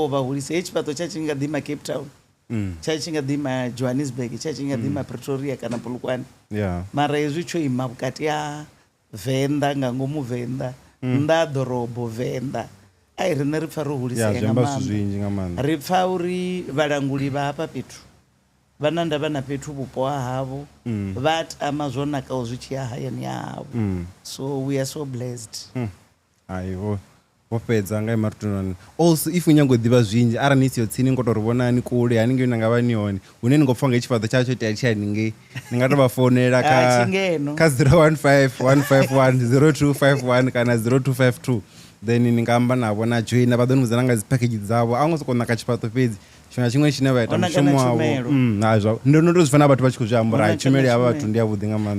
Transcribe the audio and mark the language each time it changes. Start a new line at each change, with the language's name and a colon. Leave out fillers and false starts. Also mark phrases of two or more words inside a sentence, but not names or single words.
Venda: u vha hulisa hetshi fhaṱo tsha tshi nga ḓi ma Cape Town tsha tshi nga ḓi ma Johannesburg tsha tshi nga ḓi ma Pretoria kana Polokwane mara hezwi tsho ima vhukati ha Venḓa nga ngomu Venḓa nnḓa ḓorobo Venḓa ai riṋe ri pfa ro hulisea nga maanḓa ri pfa uri vhalanguli vha hafha fhethu vha na ndavha na fhethu vhupo ha havho vha tama zwo nakaho zwi tshi ya hayani havho
English: so we are so blessed
Venda: aivo vho fhedza nga marutunani
English: also if
Venda: unyango ḓivha zwinzhi arali ni siho tsini ngo to ri vhonani kule haningei na nga vha ni hone hune ni ngo pfa nga tshifhaṱo tshatsho tea tshi haningei ni nga to vha founela kha 015 151 0251 kana 0252 then ni nga amba navho na joina vha ḓo ni vhudzana nga dzi package dzavho a ngo sokou naka tshifhaṱo fhedzi tshiṅwe na tshiṅwe tshine vha ita mushumo wavho ndo no tou zwi fana vhathu vha tshi khou zwi amba tshumelo ya vhathu ndi yavhuḓi nga maanḓa